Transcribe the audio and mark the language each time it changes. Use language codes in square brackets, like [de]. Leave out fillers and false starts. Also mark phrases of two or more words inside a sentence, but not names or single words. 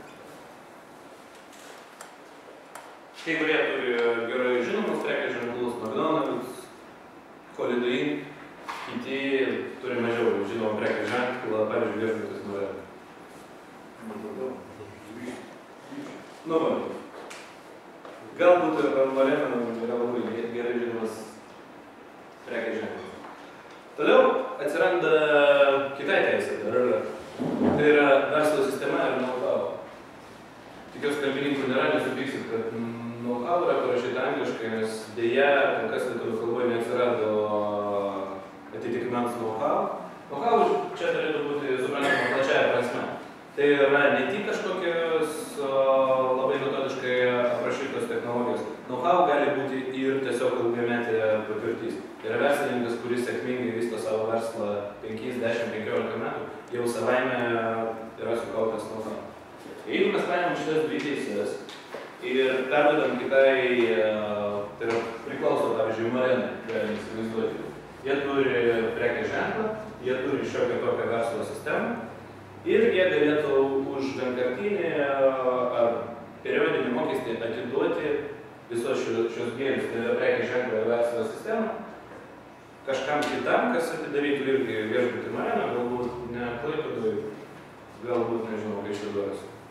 [lt] Kai kurie turi gerai žinomus prekės ženklus, McDonald's, Holiday Inn, kiti turi mažiau žinomą prekės ženklą, pavyzdžiui, viešbutis Marena. Nu, galbūt ir Marena yra labai gerai žinomas prekės ženklas. Toliau atsiranda kitai teisė, tai yra verslo sistema ir know-how. Tikiuosi, kalbininkų nėra, nesupyksit, kad know-how yra parašyta angliškai, nes dėja, kol kas lietuvių kalboje neatsirado atitikmens know-how. Know-how čia turėtų būti suprantama plačiaja prasme. Tai yra ne tik kažkokios labai metodiškai aprašytos technologijos. Know-how gali būti ir tiesiog ilgametė patirtis. Tai yra verslininkas, kuris sėkmingai vysto savo verslą 5, 10, 15 metų, jau savaime yra sukaupęs know-how. Jeigu mes paėmėm šitas 2 teisės ir perduodam kitai, tai yra priklauso, pavyzdžiui, Marenai, galime įsivaizduoti. Jie turi prekės ženklą, jie turi šiokią tokią verslo sistemą Ir jie galėtų už vienkartinį ar periodinį mokestį atiduoti visos šios gėlius, tai yra prekės ženklą ir verslo sistemą, kažkam kitam, kas atidarytų irgi viešbutį Marena, galbūt ne Klaipėdoj, galbūt, nežinau, Kaišiadoryse.